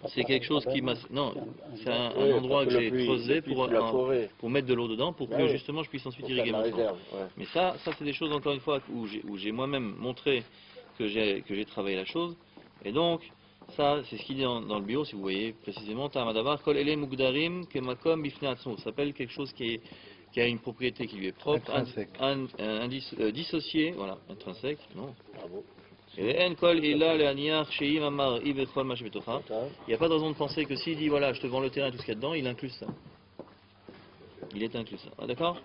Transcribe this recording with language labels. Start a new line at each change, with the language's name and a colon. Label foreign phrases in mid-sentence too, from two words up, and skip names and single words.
French: C'est quelque chose qui m'a... Non, c'est un endroit que j'ai creusé pour mettre de l'eau dedans, pour que justement je puisse ensuite irriguer mon champ. Mais ça c'est des choses, encore une fois, où j'ai moi-même montré que j'ai travaillé la chose. Et donc, ça, c'est ce qu'il dit dans le bio, si vous voyez précisément.
Hebrew: טעם הדבר, כל אלה מוגדרים כמקום בפני עצמו.
French: Ça s'appelle quelque chose qui a une propriété qui lui est propre, dissocié, voilà, intrinsèque, non. Bravo. Il n'y a pas de raison de penser que s'il dit voilà, je te vends le terrain et tout ce qu'il y a dedans, il inclut ça. Il est inclus ça. Ah, d'accord?